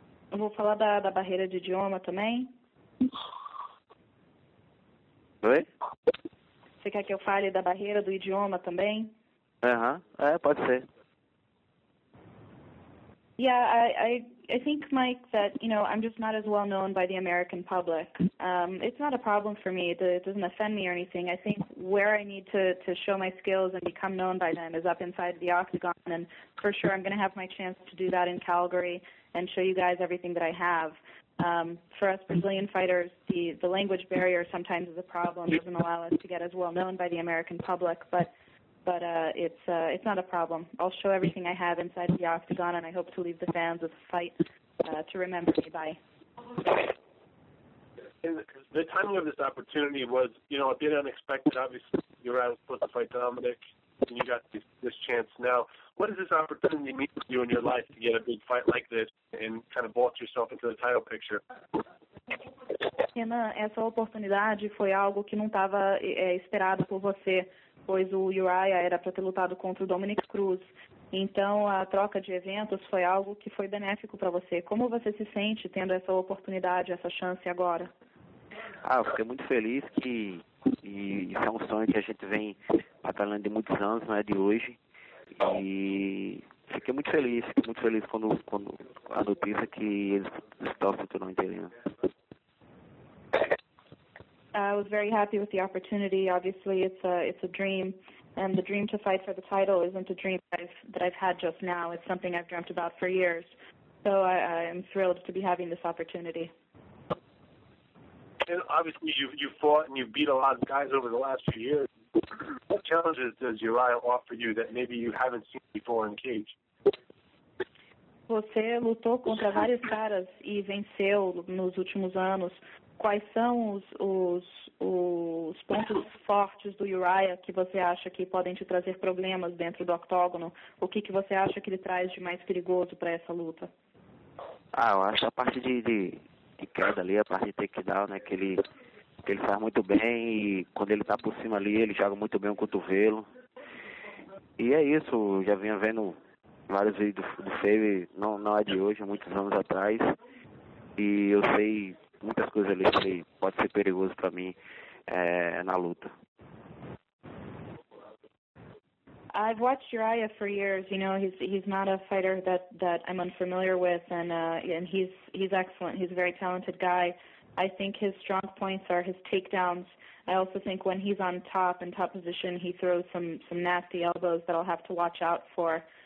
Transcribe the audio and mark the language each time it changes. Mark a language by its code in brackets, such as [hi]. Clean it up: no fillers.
[pt] Eu vou falar da barreira de idioma também. Oi? Você quer que eu fale da barreira do idioma também? Pode ser. [en] Yeah, I think, Mike, that, I'm just not as well known by the American public. It's not a problem for me. It doesn't offend me or anything. I think where I need to show my skills and become known by them is up inside the octagon, and for sure I'm going to have my chance to do that in Calgary and show you guys everything that I have. For us Brazilian fighters, the language barrier sometimes is a problem. It doesn't allow us to get as well known by the American public, but it's not a problem. I'll show everything I have inside the octagon, and I hope to leave the fans with a fight to remember me by. And the timing of this opportunity was, a bit unexpected. Obviously, you were supposed to fight Dominic, and you got this chance now. What does this opportunity mean for you in your life to get a big fight like this and kind of vault yourself into the title picture? [pt] Renan, essa oportunidade foi algo que não estava esperado por você, pois o Uriah era para ter lutado contra o Dominic Cruz. Então, a troca de eventos foi algo que foi benéfico para você. Como você se sente tendo essa oportunidade, essa chance agora? Eu fiquei muito feliz e isso é um sonho que a gente vem batalhando de muitos anos, não é de hoje. E fiquei muito feliz quando a notícia que eles estão se tornando interino. [en] I was very happy with the opportunity. Obviously, it's a dream, and the dream to fight for the title isn't a dream that I've had just now. It's something I've dreamt about for years. So I am thrilled to be having this opportunity. And obviously, you've fought and you've beat a lot of guys over the last few years. What challenges does Uriah offer you that maybe you haven't seen before in cage? [pt] Você lutou contra vários caras e venceu nos últimos anos. Quais são os pontos fortes do Uriah que você acha que podem te trazer problemas dentro do octógono? O que você acha que ele traz de mais perigoso para essa luta? Eu acho a parte de queda ali, a parte de takedown, né, que ele faz muito bem e quando ele tá por cima ali, ele joga muito bem o cotovelo. E é isso, já vinha vendo vários vídeos do Faber, não é de hoje, muitos anos atrás. E eu sei muitas coisas ali que pode ser perigoso para mim na luta. [en] I've watched Uriah for years. He's not a fighter that I'm unfamiliar with, and he's excellent. He's a very talented guy. I think his strong points are his takedowns. I also think when he's on top, in top position, he throws some nasty elbows that I'll have to watch out for.